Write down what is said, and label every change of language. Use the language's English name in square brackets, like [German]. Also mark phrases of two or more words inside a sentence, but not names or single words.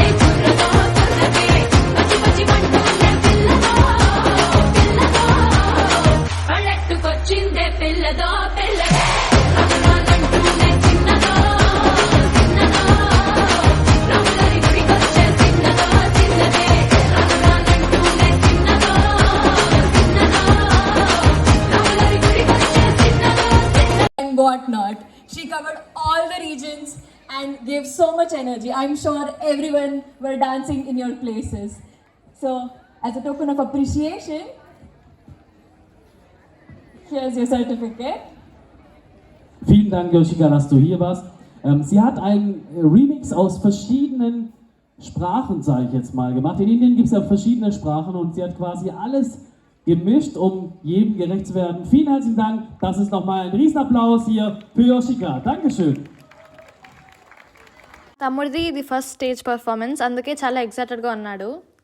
[Telugu] కుర్రదో కుర్రదే పచ్చి పచ్చి మంటూనే పిల్లదో పిల్లదో పల్లెట్టుకొచ్చిందే పిల్లదో పిల్లదే రామరానంటూనే తిన్నదో తిన్నదో రాములరి గుడికొచ్చే తిన్నదో తిన్నదే రామరానంటూనే తిన్నదో తిన్నదో రాములరి గుడికొచ్చే తిన్నదో తిన్నదే [English] and whatnot. She covered all the regions and gave so much energy. I'm sure everyone were dancing in your places. So, as a token of appreciation, here's your certificate. [German] Vielen Dank, Yoshika, dass du hier warst. Sie hat einen Remix aus verschiedenen Sprachen, sage ich jetzt mal, gemacht. In Indien gibt es ja verschiedene Sprachen und sie hat quasi alles gemischt, um jedem gerecht zu werden. Vielen herzlichen Dank. Das ist nochmal ein Riesenapplaus hier für Yoshika. Dankeschön. [Telugu] తమ్ముడిది ఇది [English] first stage performance, [Telugu] అందుకే చాలా ఎక్సైటెడ్గా ఉన్నాడు.